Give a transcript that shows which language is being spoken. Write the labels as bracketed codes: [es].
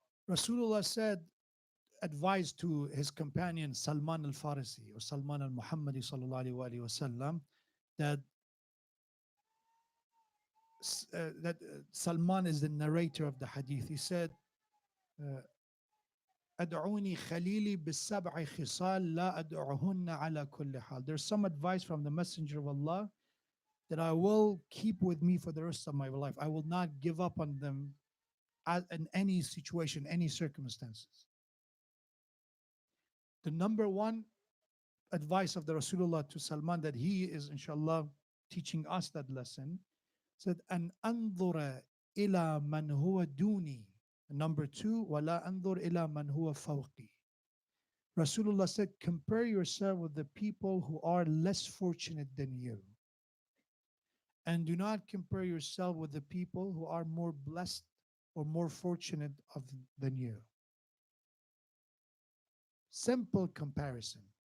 [en] Rasulullah said, advised to his companion Salman al-Farisi or Salman al-Muhammadi sallallahu alaihi wasallam that Salman is the narrator of the hadith. [ar] He said, أدعوني خليلي بالسبع خصال لا أدعهن على كل حال. [en] There's some advice from the Messenger of Allah that I will keep with me for the rest of my life. I will not give up on them in any situation, any circumstances. The number one advice of the Rasulullah to Salman that he is inshallah teaching us that lesson said [ar] أن أنظر إلى من هو دوني. [en] Number two, [ar] ولا أنظر إلى من هو فوقي. [en] Rasulullah said, compare yourself with the people who are less fortunate than you. And do not compare yourself with the people who are more blessed or more fortunate than you. Simple comparison.